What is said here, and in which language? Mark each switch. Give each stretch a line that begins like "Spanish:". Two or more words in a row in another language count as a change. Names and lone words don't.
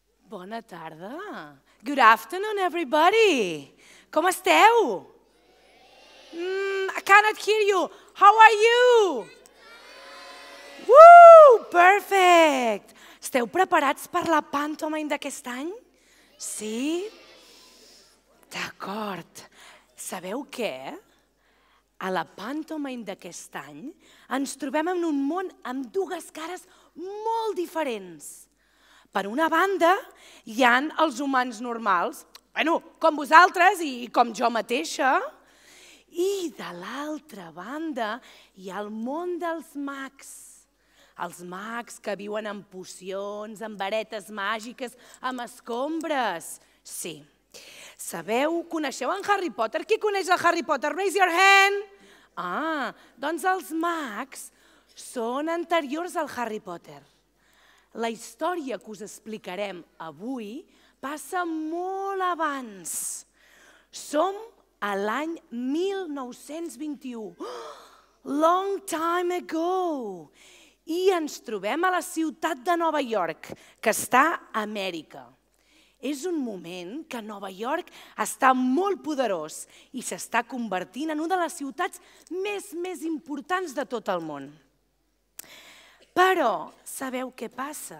Catalan: Bona tarda.
English: Good afternoon, everybody.
Catalan: Com esteu?
English: I cannot hear you. How are you? Woo! Perfect.
Catalan: Esteu preparats per la pantomime d'aquest any? Sí? D'acord. Sabeu què? A la pantomime d'aquest any ens trobem en un món amb dues cares molt diferents. Per una banda, hi ha els humans normals, com vosaltres i com jo mateixa, i de l'altra banda hi ha el món dels mags. Els mags que viuen amb pocions, amb varetes màgiques, amb escombres. Sí. Sabeu, coneixeu en Harry Potter? Qui coneix el Harry Potter?
English: Raise your hand.
Catalan: Doncs els mags són anteriors al Harry Potter. La història que us explicarem avui passa molt abans. Som a l'any 1921.
English: Long time ago.
Catalan: I ens trobem a la ciutat de Nova York, que està a Amèrica. És un moment que Nova York està molt poderós i s'està convertint en una de les ciutats més importants de tot el món. Però sabeu què passa?